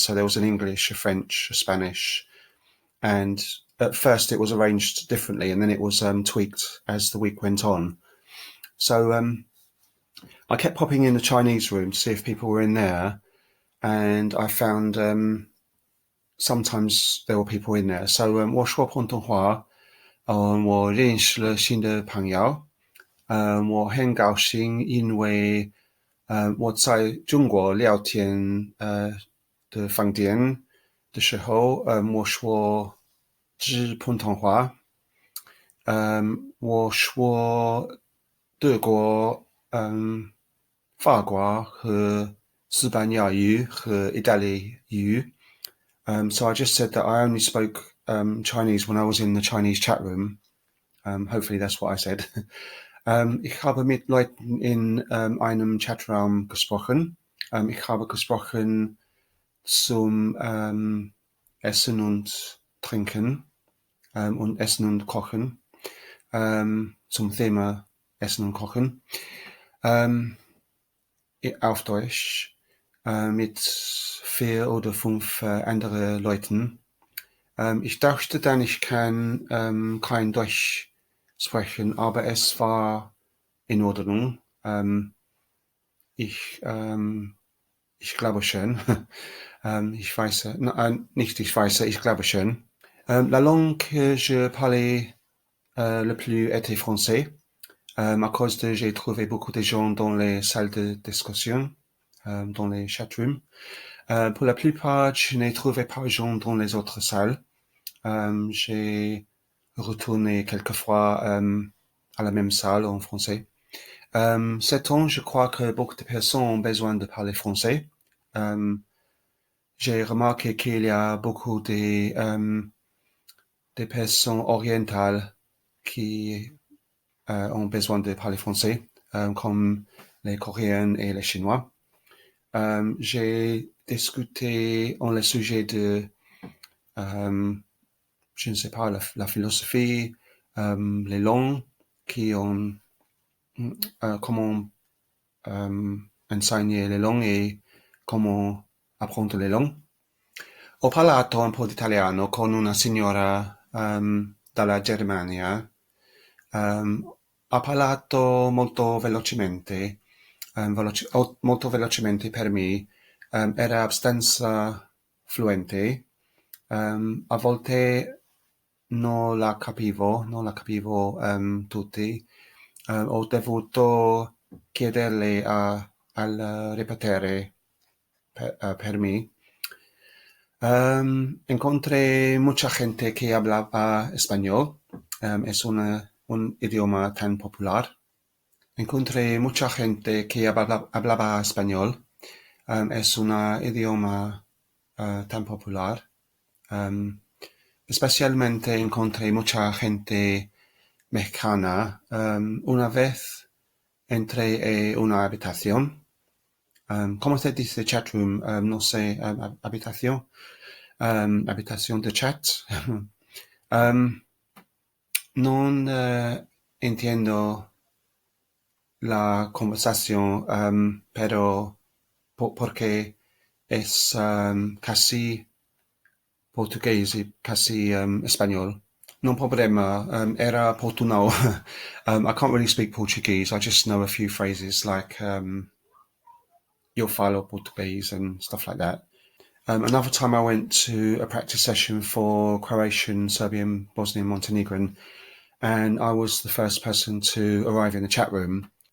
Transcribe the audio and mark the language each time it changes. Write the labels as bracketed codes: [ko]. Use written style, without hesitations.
[en] So there was an English, a French, a Spanish, and at first it was arranged differently, and then it was tweaked as the week went on. So I kept popping in the Chinese room to see if people were in there, and I found sometimes there were people in there. [zh] So 我说普通话，我认识了新的朋友，我很高兴，因为我在中国聊天的饭店的时候，我说只普通话，我说德国、法国和西班牙语和意大利语。 [en] So I just said that I only spoke Chinese when I was in the Chinese chat room. Hopefully that's what I said. [de] Ich habe mit Leuten in einem Chatraum gesprochen. Ich habe gesprochen zum Essen und Trinken und Essen und Kochen. Zum Thema Essen und Kochen. Auf Deutsch. Mit 4 oder 5 andere Leuten. Ich dachte dann, ich kann kein Deutsch sprechen, aber es war in Ordnung. Ich glaube schon. Ich weiß, nicht ich weiß, ich glaube schon. [fr] La langue que je parlais le plus était français, à cause de j'ai trouvé beaucoup de gens dans les salles de discussion, dans les chatrooms. Pour la plupart, je n'ai trouvé pas de gens dans les autres salles. J'ai retourné quelquefois à la même salle en français. Cette année, je crois que beaucoup de personnes ont besoin de parler français. J'ai remarqué qu'il y a beaucoup de personnes orientales qui ont besoin de parler français, comme les Coréens et les Chinois. J'ai discuté en le sujet de, je ne sais pas, la philosophie, les langues, comment enseigner les langues et comment apprendre les langues. [it] Ho parlato un po' di italiano con una signora dalla Germania. Ha parlato molto velocemente, molto velocemente per me. Era abbastanza fluente. A volte non la capivo tutti. Ho dovuto chiederle al ripetere per me. [es] Encontré mucha gente que hablaba español. Es un idioma tan popular. Encontré mucha gente que hablaba español. Es un idioma tan popular. Especialmente encontré mucha gente mexicana. Una vez entré en una habitación. ¿Cómo se dice chatroom? No sé, habitación. Habitación de chat. No entiendo la conversación, pero porque es casi portugués y casi español. No problema. Era portunao. [en] I can't really speak Portuguese. I just know a few phrases like [pt] eu falo português [en] and stuff like that. Another time I went to a practice session for Croatian, Serbian, Bosnian, Montenegrin, and I was the first person to arrive in the chat room.